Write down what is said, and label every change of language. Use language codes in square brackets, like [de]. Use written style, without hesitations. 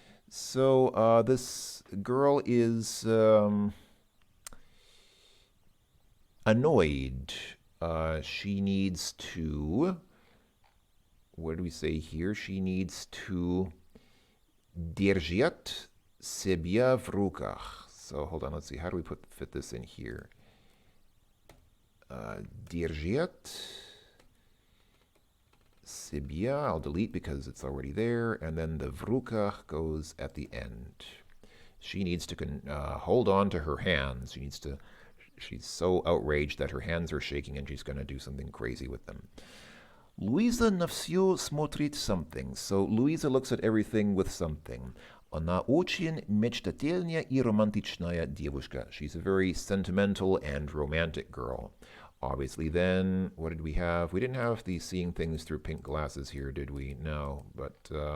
[en] So this girl is annoyed. She needs to... What do we say here? She needs to [ru] держать себя в руках. [en] So hold on, let's see. How do we fit this in here? [ru] Держать себя, [en] I'll delete because it's already there, and then the [ru] в руках [en] goes at the end. She needs to hold on to her hands. She's so outraged that her hands are shaking and she's going to do something crazy with them. [ru] Luisa на все смотрит something. [en] So Luisa looks at everything with something. [ru] Она очень мечтательная и романтичная девушка. [en] She's a very sentimental and romantic girl. Obviously then, what did we have? We didn't have the seeing things through pink glasses here, did we? No, but...